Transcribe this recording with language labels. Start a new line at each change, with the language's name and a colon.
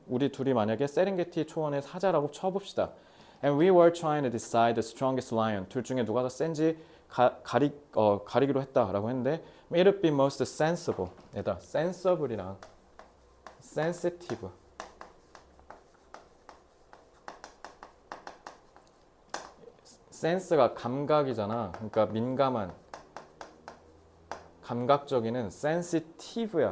Korean: 우리 둘이 만약에 세렝게티 초원의 사자라고 쳐봅시다.
English: And we were trying to decide the strongest lion.
Korean: 둘 중에 누가 더 센지 가리기로 했다라고 했는데
English: it would be most sensible.
Korean: 얘들아, sensible이랑 sensitive. 센스가 감각이잖아. 그러니까 민감한, 감각적이는 sensitive야.